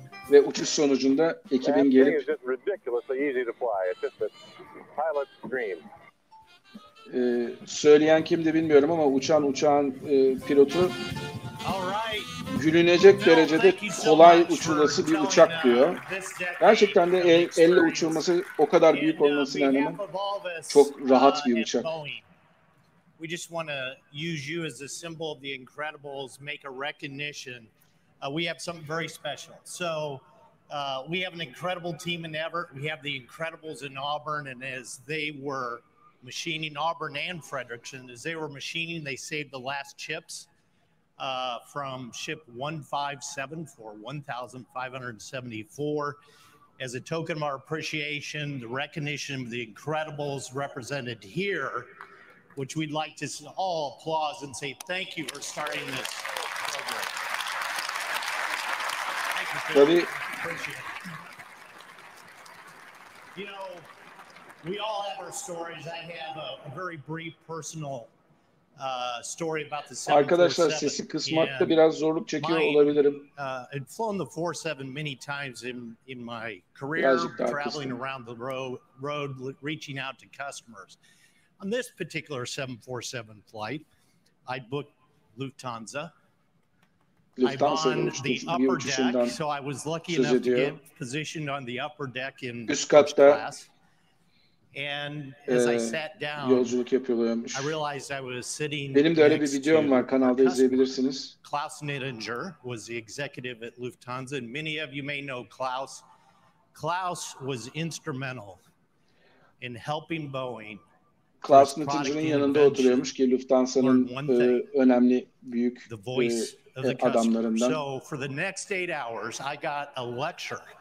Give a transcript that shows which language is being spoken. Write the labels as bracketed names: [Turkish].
[Turkish] Ve uçuş sonucunda ekibin gelip söyleyen kimdi bilmiyorum ama uçağın pilotu gülünecek derecede kolay uçulması bir uçak diyor. Gerçekten de elle uçulması o kadar büyük olmasına rağmen çok rahat bir uçak. [English] We just want to use you as a symbol of the Incredibles, make a recognition. We have something very special. So we have an incredible team in Everett. We have the Incredibles in Auburn, and as they were machining Auburn and Frederickson, as they were machining, they saved the last chips from ship 157 for 1,574. As a token of our appreciation, the recognition of the Incredibles represented here, which we'd like to all applaud and say thank you for starting this program. Thank you, Phil. Appreciate it. You know, we all have our stories. I have a very brief personal story about the 747. [Turkish] Arkadaşlar sesi kısmakta biraz zorluk çekiyor olabilirim. [English] I'd flown the 47 many times in my career, traveling around the road, reaching out to customers. On this particular 747 flight, I booked Lufthansa. I'm on the upper deck, so I was lucky enough to get positioned on the upper deck in first class. And as I sat down, [Turkish] yolculuk yapıyorlarmış. [English] I realized I was sitting. [Turkish] Benim de öyle bir videom var, kanalda izleyebilirsiniz. [English] Klaus Nittinger was the executive at Lufthansa, and many of you may know Klaus. Klaus was instrumental in helping Boeing. [Turkish] Klaus Nittinger'ın yanında oturuyormuş ki Lufthansa'nın önemli büyük adamlarından. [English] So for the next 8 hours, I got a lecture.